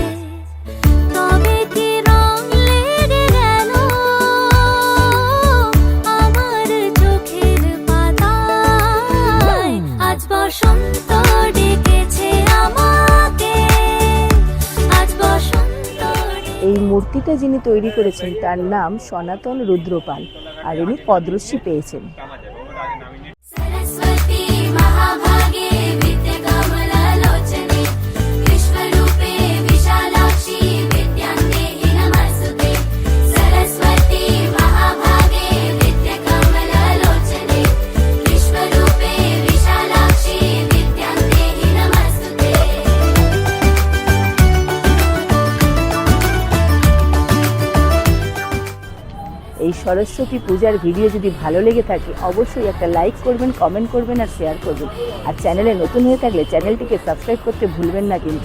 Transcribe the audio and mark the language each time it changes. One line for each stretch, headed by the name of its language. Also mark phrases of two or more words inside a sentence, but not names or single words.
Bangla: তবে কি রং লেগে গেল আমার চোখের পাতায়, আজ বসন্ত ডেকেছে আমাকে, আজ বসন্ত। এই মূর্তিটা যিনি তৈরি করেছেন তার নাম সনাতন রুদ্রপাল, আর ইনি পদ্মশ্রী পেয়েছেন।
Sanskrit: सरस्वती महाभागे विद्याकमललोचने, विश्वरूपे विशालाक्षी विद्यान्देहि नमस्तुते। सरस्वती महाभागे विद्याकमललोचने, विश्वरूपे विशालाक्षी विद्यान्देहि नमस्तुते।
Bangla: এই সরস্বতী পূজার ভিডিও যদি ভালো লেগে থাকে অবশ্যই একটা লাইক করবেন, কমেন্ট করবেন আর শেয়ার করবেন। আর চ্যানেলে নতুন হয়ে থাকলে চ্যানেলটিকে সাবস্ক্রাইব করতে ভুলবেন না কিন্তু।